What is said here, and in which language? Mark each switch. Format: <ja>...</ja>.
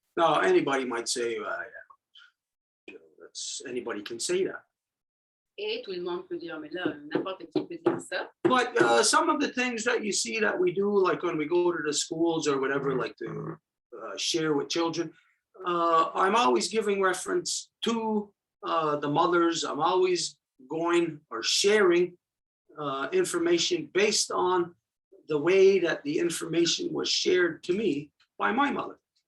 <en>Now, anybody might say, anybody can say that.</en> <fr>Et tout le monde peut dire, mais là, n'importe qui peut dire ça.</fr> <en>But some of the things that you see that we do, like when we go to the schools or whatever, like to share with children, I'm always giving reference to the mothers. I'm always going or sharing information based on the way that the information was shared to me by my mother.</en>